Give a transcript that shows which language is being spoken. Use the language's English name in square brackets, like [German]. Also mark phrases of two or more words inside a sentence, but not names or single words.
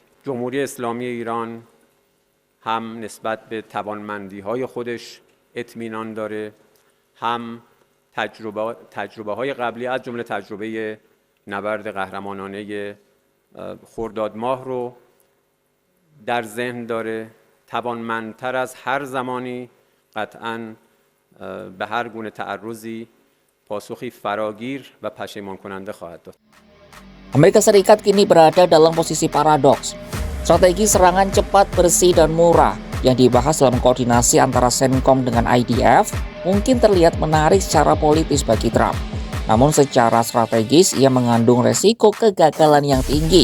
[Persian] جمهوری اسلامی ایران هم نسبت به توانمندی‌های خودش اطمینان داره، هم تجربه‌های قبلی از جمله تجربه نبرد قهرمانانه خرداد ماه رو در ذهن داره. توانمندتر از هر زمانی قطعاً به هر گونه تعرضی پاسخی فراگیر و پشیمان کننده خواهد داد. [Indonesian] Amerika Serikat kini berada dalam posisi paradoks. Strategi serangan cepat, bersih, dan murah yang dibahas dalam koordinasi antara CENTCOM dengan IDF mungkin terlihat menarik secara politis bagi Trump. Namun secara strategis ia mengandung resiko kegagalan yang tinggi.